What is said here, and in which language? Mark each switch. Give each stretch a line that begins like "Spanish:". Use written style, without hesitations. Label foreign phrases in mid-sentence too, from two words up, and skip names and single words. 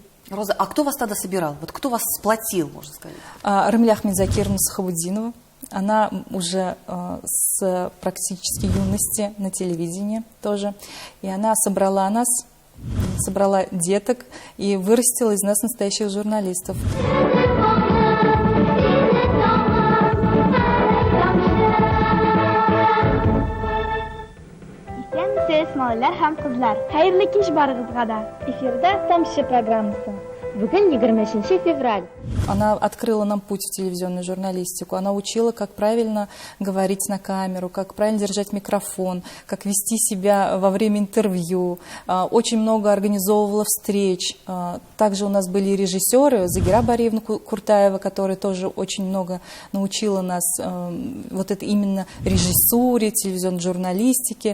Russian: Роза, а кто вас тогда собирал? Вот кто вас сплотил, можно сказать? Рамиля Ахмедзакировна Сахабуддинова. Она уже с практически юности на телевидении тоже. И она собрала нас, собрала деток и вырастила из нас настоящих журналистов.
Tatar: Малыйлар һәм кызлар, хәерле кич барыгызга да. Эфирда «Тамчы» программасы. Бүген 23 февраль.
Russian: Она открыла нам путь в телевизионную журналистику. Она учила, как правильно говорить на камеру, как правильно держать микрофон, как вести себя во время интервью. Очень много организовывала встреч. Также у нас были режиссеры, Загира Бариевна Куртаева, которая тоже очень много научила нас вот это именно режиссуре, телевизионной журналистике.